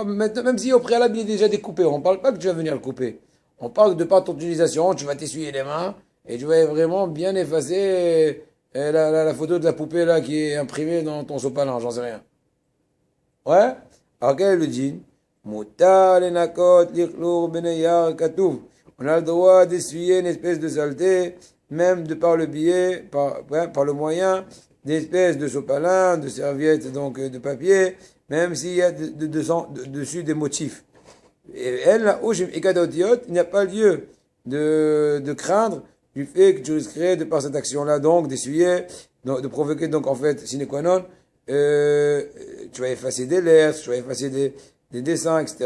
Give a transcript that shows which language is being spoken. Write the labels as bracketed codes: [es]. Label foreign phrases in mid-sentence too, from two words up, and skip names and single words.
[fr] Maintenant, même si au préalable il est déjà découpé, on ne parle pas que tu vas venir le couper. On parle de par ton utilisation, tu vas t'essuyer les mains, et tu vas vraiment bien effacer la photo de la poupée là qui est imprimée dans ton sopalin, j'en sais rien. Ouais? Alors quel est le djinn? [he] מותר לנקות לכלוך בנייר כתוב. [fr] On a le droit d'essuyer une espèce de saleté, même de par le biais, par le moyen d'espèces de sopalin, de serviettes, donc de papier, même s'il y a dessus des motifs. Et elle, là, il n'y a pas lieu de craindre du fait que tu risquerais, de par cette action-là, donc, d'essuyer, de provoquer, donc, en fait, [la] sine qua non, [fr] tu vas effacer des lettres, tu vas effacer des dessins, etc.